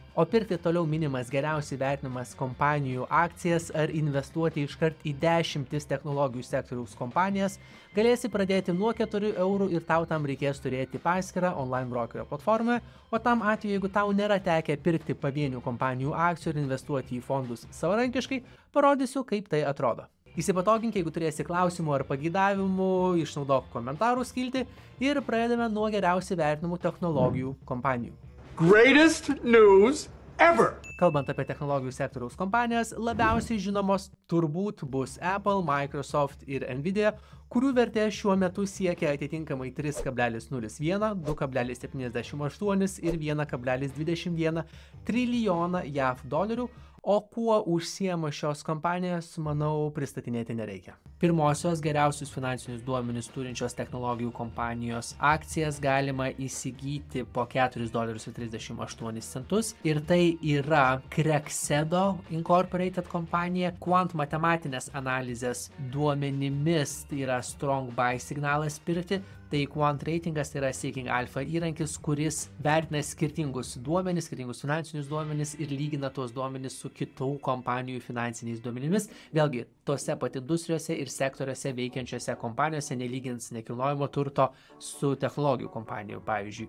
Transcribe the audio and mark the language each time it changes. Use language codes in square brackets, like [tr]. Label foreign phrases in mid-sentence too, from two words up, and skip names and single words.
[lt] O pirkti toliau minimas geriausiai vertinamas kompanijų akcijas ar investuoti iškart į 10 technologijų sektoriaus kompanijas, galėsi pradėti nuo 4 eurų ir tau tam reikės turėti paskyrą online brokerio platformoje, o tam atveju, jeigu tau nėra tekę pirkti pavienių kompanijų akcijų ir investuoti į fondus savarankiškai, parodysiu, kaip tai atrodo. Įsipatogink, jeigu turėsi klausimų ar pageidavimų, išnaudok komentarų skiltį ir pradedame nuo geriausiai vertinamų technologijų kompanijų. [en] Greatest news ever! [lt] Kalbant apie technologijų sektoriaus kompanijas, labiausiai žinomos turbūt bus Apple, Microsoft ir Nvidia, kurių vertė šiuo metu siekia atitinkamai 3,01, 2,78 ir 1,21 trilijoną JAV dolerių, o kuo užsiema šios kompanijos, manau, pristatinėti nereikia. Pirmosios geriausius finansinius duomenis turinčios technologijų kompanijos akcijas galima įsigyti po $4.38 ir tai yra Crexedo Incorporated kompanija. Quant matematinės analizės duomenimis tai yra [en] strong buy [lt] signalas pirkti, tai Quant reitingas tai yra Seeking Alpha įrankis, kuris vertina skirtingus duomenis, skirtingus finansinius duomenis ir lygina tuos duomenis su kitų kompanijų finansiniais duomenimis. Vėlgi, tose pat industrijose ir sektoriuose veikiančiose kompanijose nelygins nekilnojamo turto su technologijų kompanijų, pavyzdžiui.